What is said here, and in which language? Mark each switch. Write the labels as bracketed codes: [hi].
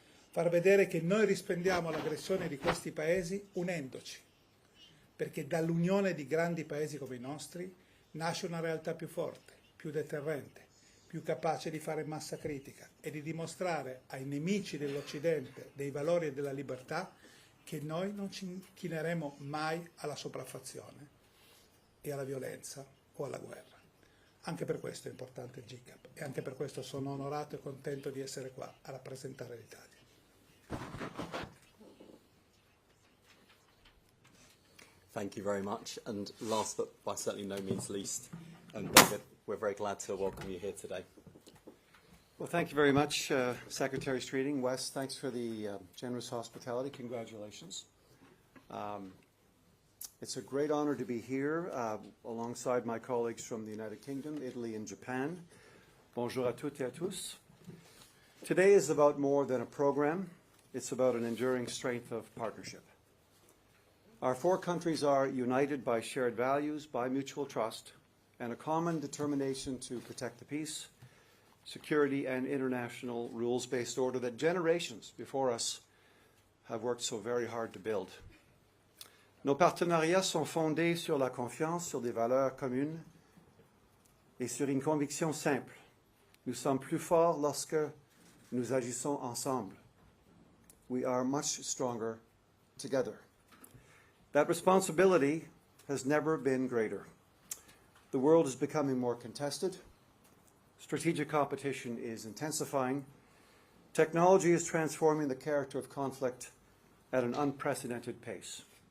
[it] Far vedere che noi rispondiamo all'aggressione di questi paesi unendoci, perché dall'unione di grandi paesi come i nostri nasce una realtà più forte, più deterrente, più capace di fare massa critica e di dimostrare ai nemici dell'Occidente dei valori e della libertà che noi non ci inchineremo mai alla sopraffazione e alla violenza o alla guerra. Anche per questo è importante il GCAP e anche per questo sono onorato e contento di essere qua a rappresentare l'Italia. [en] Thank you very much. And last but by certainly no means least, David, we're very glad to welcome you here today. Well, thank you very much, Secretary Streeting. Wes, thanks for the generous hospitality. Congratulations. It's a great honor to be here alongside my colleagues from the United Kingdom, Italy, and Japan. [fr] Bonjour à toutes et à tous. [en] Today is about more than a program. It's about an enduring strength of partnership. Our four countries are united by shared values, by mutual trust, and a common determination to protect the peace, security, and international rules-based order that generations before us have worked so very hard to build. [fr] Nos partenariats sont fondés sur la confiance, sur des valeurs communes et sur une conviction simple. Nous sommes plus forts lorsque nous agissons ensemble. [en] We are much stronger together. That responsibility has never been greater. The world is becoming more contested. Strategic competition is intensifying. Technology is transforming the character of conflict at an unprecedented pace.